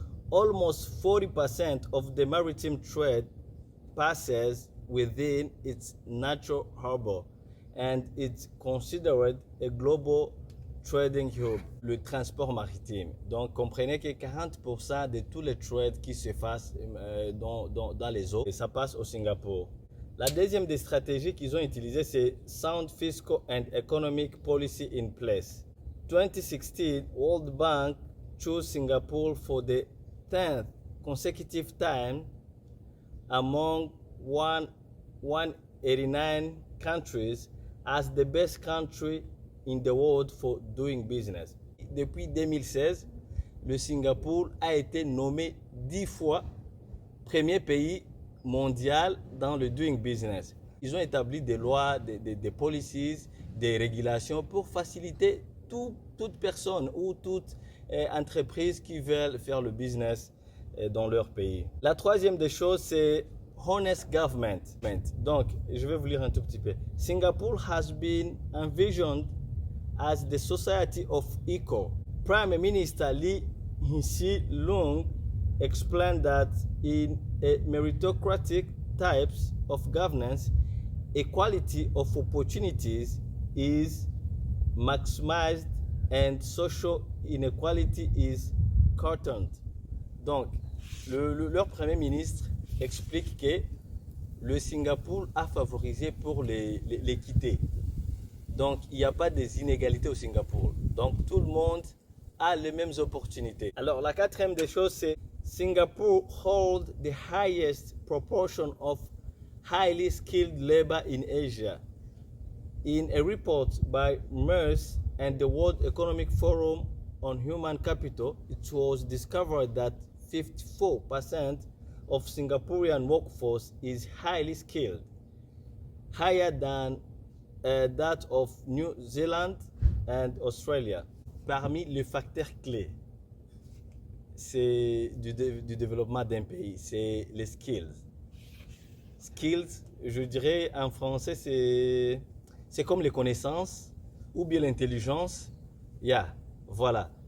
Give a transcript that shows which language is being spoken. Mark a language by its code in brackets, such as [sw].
[en] Almost 40% of the maritime trade passes within its natural harbor and it's considered a global trading hub, [fr] le transport maritime. Donc, comprenez que 40% de tous les trades qui se fassent dans les eaux, et ça passe au Singapour. La deuxième des stratégies qu'ils ont utilisées, c'est [en] Sound Fiscal and Economic Policy in Place. 2016, World Bank chose Singapore for the 10th consecutive time among 189 countries as the best country in the world for doing business. [fr] Depuis 2016, le Singapour a été nommé 10 fois premier pays mondial dans le doing business. Ils ont établi des lois, des policies, des régulations pour faciliter toute personne ou toute entreprise qui veulent faire le business dans leur pays. La troisième des choses, c'est [en] honest government. [fr] Donc, je vais vous lire un tout petit peu. [en] Singapore has been envisioned as the society of equal. Prime Minister Lee Hsien Loong explained that in a meritocratic types of governance, equality of opportunities is maximized and social inequality is curtailed. [fr] Donc, leur Premier ministre explique que le Singapour a favorisé pour l'équité. Donc, il n'y a pas des inégalités au Singapour. Donc, tout le monde a les mêmes opportunités. Alors, la quatrième des choses, c'est [en] Singapore holds the highest proportion of highly skilled labor in Asia. In a report by MERS and the World Economic Forum on Human Capital, it was discovered that 54% of Singaporean workforce is highly skilled, higher than that of New Zealand and Australia. [fr] Parmi les facteurs clés du développement d'un pays, c'est les skills. Skills, je dirais en français, c'est comme les connaissances ou bien l'intelligence. Voilà.